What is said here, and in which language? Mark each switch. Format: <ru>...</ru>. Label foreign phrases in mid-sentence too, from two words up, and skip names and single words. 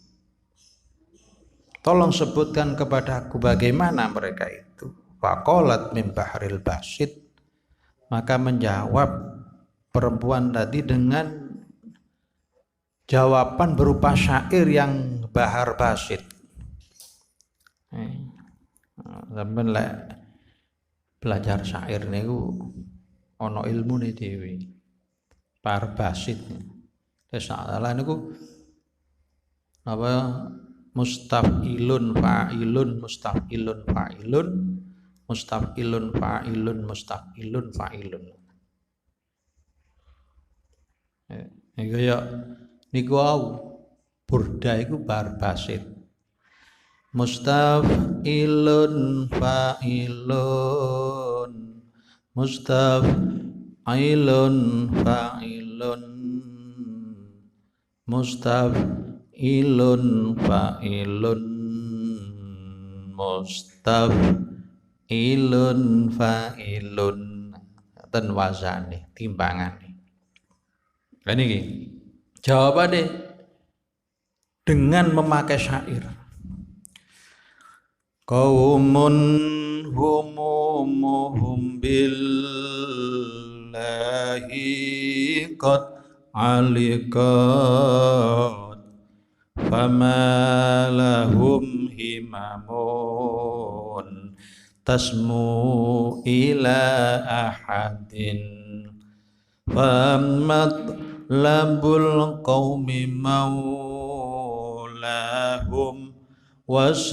<id>Tolong sebutkan kepadaku bagaimana mereka itu.</id> <ar>فقالت من بحر البسيط,</ar> <id>maka menjawab perempuan tadi dengan jawaban berupa syair yang bahar basit.</id> <jv>Sampeyan lek belajar syair niku ana ilmune dhewe.</jv> <ar>بحر بسيط.</ar> <jv>Salah niku apa</jv> <ar>مستفعلن فاعلن مستفعلن فاعلن مستفعلن فاعلن مستفعلن فاعلن.</ar> <jv>Iku ya niku burda iku</jv> <ar>بحر بسيط. مستفعلن فاعلن مستفعلن فاعلن مستفعلن فاعلن مستفعلن فاعلن</ar> <jv>ten wazane timbangane.</jv> <id>Lah niki jawabannya dengan memakai syair.</id> <ar>قوم همومهم بالله قد علقت فما لهم همم تسمو إلى أحد فمطلب القوم مولاهم و</ar>